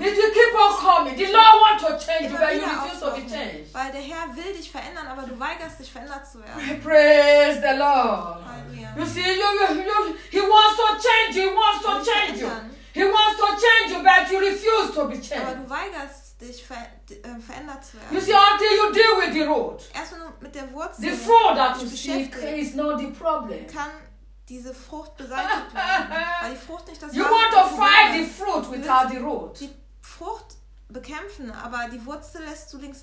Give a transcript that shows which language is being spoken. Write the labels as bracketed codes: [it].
[en] It will keep on coming. The Lord wants to change [de] immer [en] you, but you refuse to be changed. [de] Weil der Herr will dich verändern, aber du weigerst dich verändert zu werden. [en] Praise the Lord. [de] Halleluja. [en] You see, he wants to change you, but you refuse to be changed. [de] Aber du weigerst dich verändert zu werden. [en] You see, until you deal with the root. [de] Erst wenn du mit der Wurzel. [en] The fruit that you see is not the problem. [de] Kann diese Frucht beseitigt werden, weil die Frucht nicht das [en] you want to fight the fruit without the root. [de] Die Frucht bekämpfen, aber die Wurzel lässt du links.